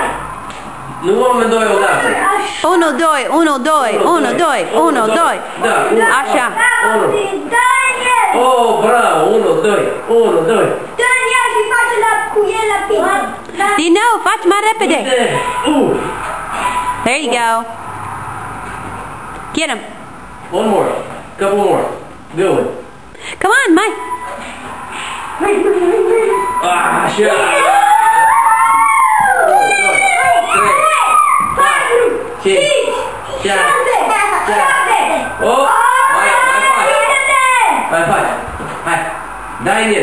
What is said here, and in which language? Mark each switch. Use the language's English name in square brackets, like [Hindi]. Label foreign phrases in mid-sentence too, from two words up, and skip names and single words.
[Romanian] Nu amândoi odată. 1, 2. Da. Așa. Daniel! Bravo, 1, 2. Daniel, și face cu el la pizza. Din nou, faci mai repede. [English] There you go. Get him. One more. Couple more. Good. Come on, [Romanian] mai. Așa. 5, 6, 7, 8. Mai faci. Hai. Dai în el.